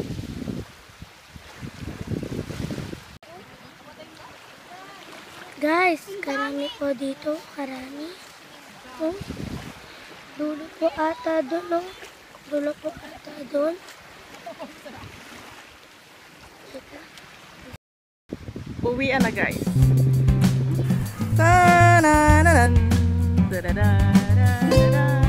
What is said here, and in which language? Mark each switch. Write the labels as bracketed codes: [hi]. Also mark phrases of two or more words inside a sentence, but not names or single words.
[tl] Guys, karami po dito. Karami. Oh. Dulo po ata doon. Oh. Dulo po ata doon. Uwian na guys. Ta-na-na-nan. Da-da-da-da-da-da.